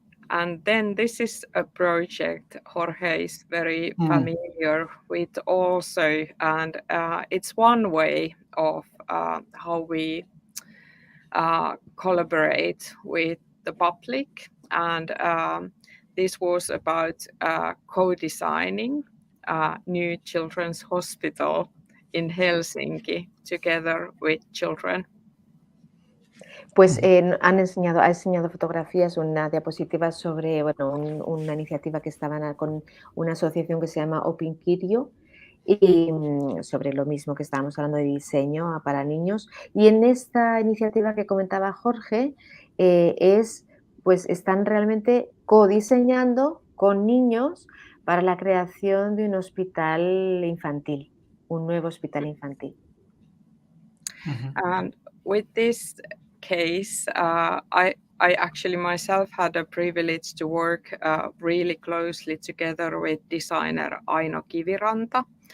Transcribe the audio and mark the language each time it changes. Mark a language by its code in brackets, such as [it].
[en] And then this is a project Jorge is very familiar with also, and it's one way of how we collaborate with the public. And this was about co-designing a new children's hospital in Helsinki together with children. [es] Pues ha enseñado fotografías, una diapositiva sobre una iniciativa que estaban con una asociación que se llama Opinkirjo y sobre lo mismo que estábamos hablando de diseño para niños. Y en esta iniciativa que comentaba Jorge, pues están realmente codiseñando con niños para la creación de un hospital infantil, un nuevo hospital infantil. [en] And with this case, I actually myself had a privilege to work really closely together with designer Aino Kiviranta,